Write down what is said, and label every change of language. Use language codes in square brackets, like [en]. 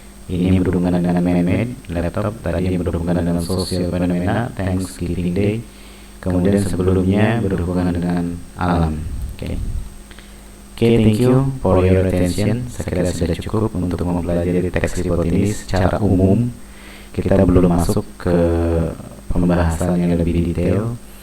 [id] Ini berhubungan dengan man-made laptop, tadi yang berhubungan dengan social fenomena, Thanksgiving Day. Kemudian sebelumnya berhubungan dengan alam. [en] Oke, thank you for your attention. [id] Saya kira sudah cukup untuk mempelajari text report ini secara umum. Kita belum masuk ke pembahasan yang lebih detail.